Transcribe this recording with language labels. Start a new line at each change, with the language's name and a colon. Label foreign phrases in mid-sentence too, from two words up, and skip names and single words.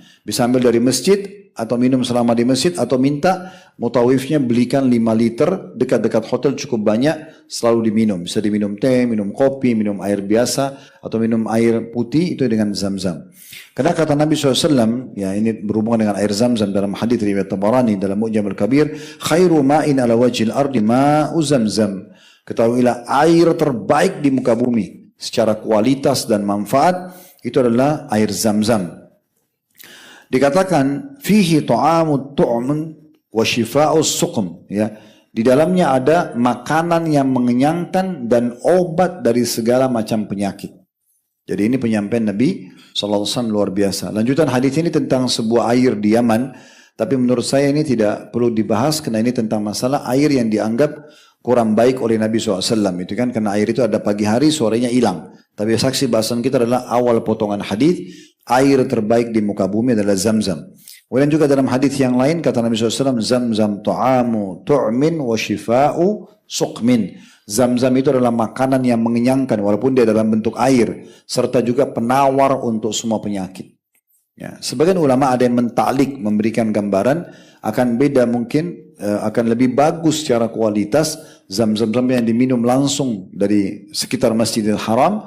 Indonesian: Bisa ambil dari masjid atau minum selama di masjid, atau minta mutawifnya belikan 5 liter dekat-dekat hotel cukup banyak, selalu diminum. Bisa diminum teh, minum kopi, minum air biasa, atau minum air putih itu dengan Zam-Zam. Karena kata Nabi SAW, ya, ini berhubungan dengan air Zam-Zam dalam hadits riwayat Tabarani dalam Mu'jam al-Kabir,
Arabic: خير ماء على وجه الأرض ماء زمزم.
Indonesian: Ketahuilah air terbaik di muka bumi secara kualitas dan manfaat itu adalah air Zam-Zam. Dikatakan
Arabic: فيه طعام طعم وشفاء سقم,
Indonesian: ya. Di dalamnya ada makanan yang mengenyangkan dan obat dari segala macam penyakit. Jadi ini penyampaian Nabi SAW luar biasa. Lanjutan hadis ini tentang sebuah air di Yaman, tapi menurut saya ini tidak perlu dibahas karena ini tentang masalah air yang dianggap kurang baik oleh Nabi SAW. Itu kan karena air itu ada pagi hari, sorenya hilang. Tapi saksi bahasan kita adalah awal potongan hadis. Air terbaik di muka bumi adalah Zam-Zam. Kemudian juga dalam hadis yang lain kata Nabi SAW,
Arabic: زمزم طعام طعم وشفاء سقم.
Indonesian: Zam-Zam itu adalah makanan yang mengenyangkan walaupun dia dalam bentuk air, serta juga penawar untuk semua penyakit. Ya, sebagian ulama ada yang mentaklik, memberikan gambaran akan beda mungkin, akan lebih bagus secara kualitas Zam-Zam yang diminum langsung dari sekitar Masjidil Haram.